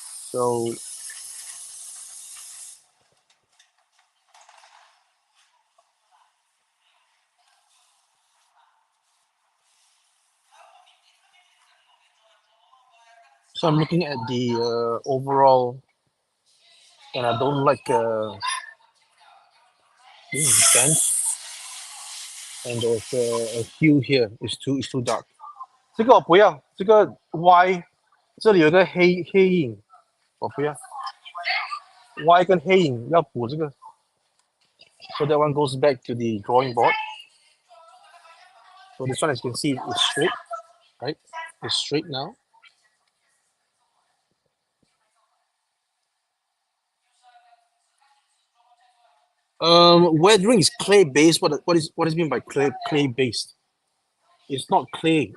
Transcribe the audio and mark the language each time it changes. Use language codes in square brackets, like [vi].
[en] So, so I'm looking at the overall, and I don't like this is bench, and there's a hue here. It's too dark. [zh] 这个我不要，这个 Y 这里有个黑影，我不要 Y 跟黑影要补这个。 [en] So that one goes back to the drawing board. So this one, as you can see, is straight, right? It's straight now. Weathering is clay based. What is mean by clay based? It's not clay.